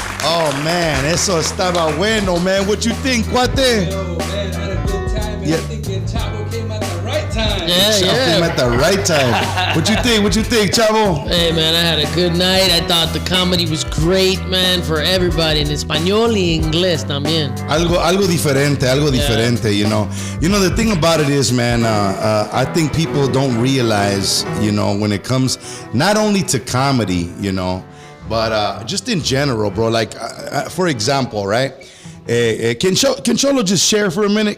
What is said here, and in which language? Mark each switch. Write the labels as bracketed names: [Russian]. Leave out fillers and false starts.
[Spanish] Oh, man, eso estaba bueno, man. [English] What you think, cuate? Yo, man, I had a good time, and I think that Chavo came at the right time. Chavo came at the right time. What you think, Chavo? Hey, man, I had a good night. I thought the comedy was great, man, for everybody. [Spanish] In español y inglés también. Algo diferente, [English] you know. You know, the thing about it is, man, I think people don't realize, you know, when it comes not only to comedy, you know, but just in general, bro. Like, for example, right? Can Cholo just share for a minute?